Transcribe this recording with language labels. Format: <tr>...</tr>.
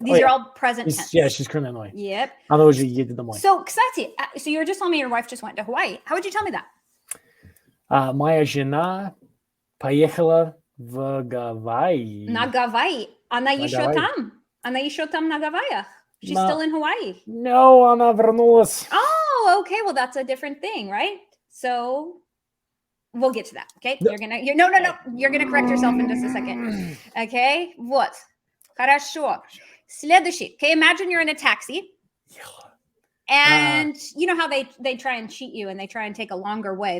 <en>These are all present tense. Yeah, she's currently on the way. Yep.</en> <ru>Она уже едет домой.</ru> <en>So,</en> <ru>кстати,</ru> <en>so you were just telling me your wife just went to Hawaii. How would you tell me that?</en> <ru>Моя жена поехала в Гавайи. На Гавайи. Она еще там. Она еще там на Гавайях.</ru> <en>She's still in Hawaii. No,</en> <ru>она вернулась.</ru> <en>Oh, okay. Well, that's a different thing, right? So we'll get to that. Okay. No. You're gonna correct yourself in just a second. Okay.</en> <ru>Вот. Хорошо. Следующий. Okay.</ru> <en>Imagine you're in a taxi. And you know how they try and cheat you and they try and take a longer way.</en>